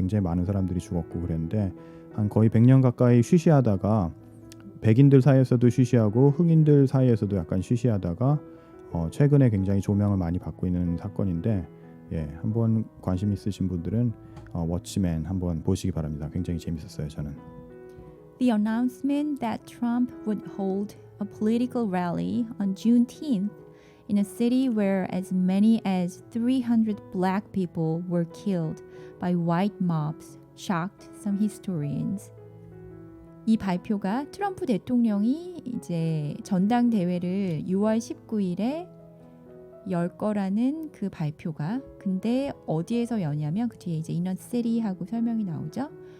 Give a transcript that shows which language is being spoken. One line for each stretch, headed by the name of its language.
Korean: 굉장히 많은 사람들이 죽었고 그랬는데 한 거의 100년 가까이 쉬쉬하다가 백인들 사이에서도 쉬쉬하고 흑인들 사이에서도 약간 쉬쉬하다가 최근에 굉장히 조명을 많이 받고 있는 사건인데 한번 관심 있으신 분들은 워치맨 한번 보시기 바랍니다. 굉장히 재밌었어요. 저는.
English: The announcement that Trump would hold a political rally on Juneteenth in a city where as many as 300 black people were killed by white mobs shocked some historians.
Korean: 이 발표가 트럼프 대통령이 이제 전당대회를 6월 19일에 열 거라는 그 발표가 근데 어디에서 여냐면 그 뒤에 이제 인원 city 하고 설명이 나오죠.